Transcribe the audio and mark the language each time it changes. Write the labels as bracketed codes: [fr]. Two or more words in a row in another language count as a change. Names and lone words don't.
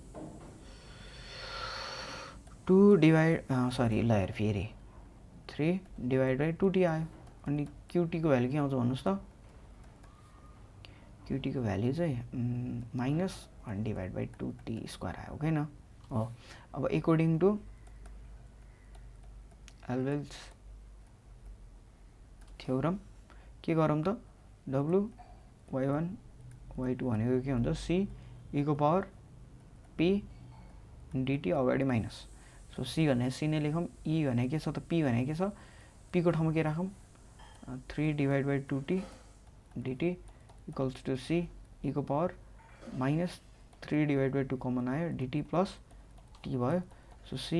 [ne] 2 [en] divide sorry [ne] ल हेर फेरि 3 [en] divide by 2t [ne] आयो अनि qt को भ्यालु के आउँछ भन्नुहोस् त qt को भ्यालु चाहिँ माइनस 1 [en] divide by 2t square [ne] आयो ओके न हो अब [en] according to [ne] एल्बेल्स थ्योरम के गरौँ त w y1 y2 भनेको के हुन्छ c e को पावर p dt अगाडि माइनस सो c भने c नै लेखौँ e भने के छ त p भने के छ p को ठाउँमा के राखौँ 3 [en] divide by [ne] 2t dt [en] equals to [ne] c e को पावर माइनस 3 [en] divide by [ne] 2 कमन आयो dt प्लस t भयो सो c